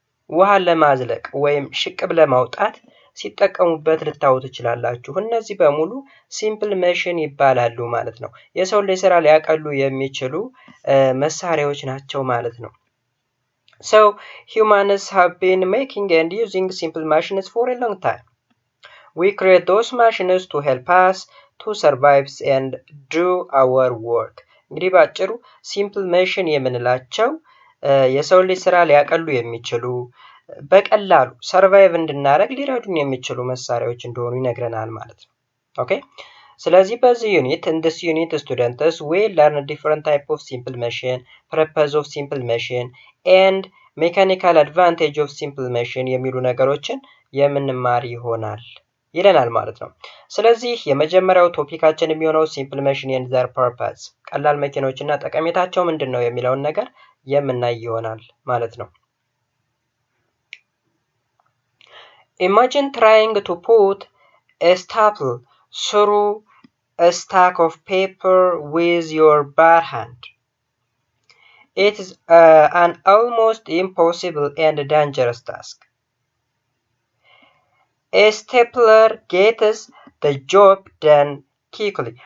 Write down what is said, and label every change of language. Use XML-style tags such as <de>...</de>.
<am>ውሃ ለማዝለቅ ወይም ሽቅብ ለማውጣት ሲጠቀሙበት ልታዩ ትችላላችሁ። እነዚህ በሙሉ ሲምፕል ሜሽን ይባላሉ ማለት ነው። የሰው ልጅ ስራ ሊያቀሉ የሚችሉ መሳሪያዎች ናቸው ማለት ነው።</am> <en>So humans have been making and using simple machines for a long time. We create those machines to help us to survive and do our work.</en> <am>እንግዲህ ባጭሩ ሲምፕል ሜሽን የምንላቸው የሰው ልጅ ስራ ሊያቀሉ የሚችሉ በቀላሉ ሰርቫይቭ እንድናደርግ ሊረዱን የሚችሉ መሳሪያዎች እንደሆኑ ይነግረናል ማለት ነው። ኦኬ፣ ስለዚህ በዚህ ዩኒት</am> <en>in this unit students will learn different type of simple machine, purpose of simple machine and mechanical advantage of simple machine</en> <am>የሚሉ ነገሮችን የምንማር ይሆናል ይለናል ማለት ነው። ስለዚህ የመጀመሪያው ቶፒካችን የሚሆነው</am> <en>simple machine and their purpose፣</en> <am>ቀላል መኪኖችና ጠቀሜታቸው ምንድነው የሚለውን ነገር የምናይ ይሆናል ማለት ነው።</am> <en>Imagine trying to put a staple through a stack of paper with your bare hand. It is an almost impossible and dangerous task. A stapler gets the job done quickly.</en>